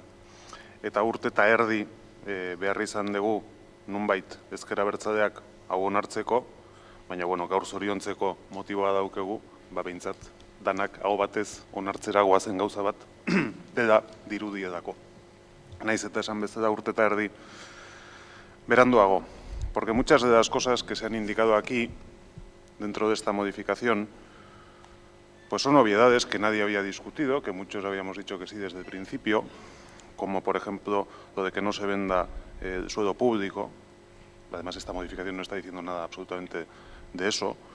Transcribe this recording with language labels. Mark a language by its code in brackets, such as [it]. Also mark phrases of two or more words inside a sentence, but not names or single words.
[eu] Eta urte eta erdi behar izan dugu nunbait ezker abertzaleak hau onartzeko, baina gaur zoriontzeko motiboa daukegu, behintzat danak hau batez onartzera goazen gauza bat dela dirudiedako. Naiz eta esan bezala urte eta erdi beranduago, [es] porque muchas de las cosas que se han indicado aquí dentro de esta modificación pues son obviedades que nadie había discutido, que muchos habíamos dicho que sí desde el principio, como por ejemplo lo de que no se venda el suelo público. Además, esta modificación no está diciendo nada absolutamente de eso.